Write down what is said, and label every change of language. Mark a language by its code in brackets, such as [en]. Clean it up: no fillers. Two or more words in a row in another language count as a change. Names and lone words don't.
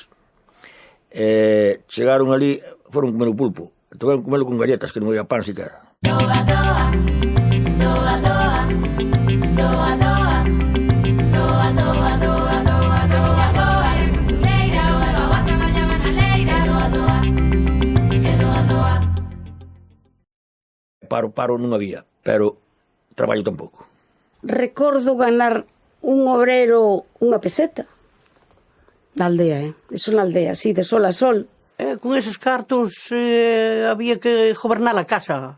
[gl] Chegaron ali, foron comer o pulpo, tocaron comelo con galletas, que non había pan siquiera. Doa, doa, doa, doa, doa, doa, doa, doa, doa, doa, doa, doa, era costureira, a avó traballaba na leira, doa, doa, e doa, doa. Paro non había, pero traballo tampouco. Recordo ganar un obrero unha peseta. Na aldea, Eso na aldea, sí, de sol a sol. Con eses cartos había que gobernar a casa.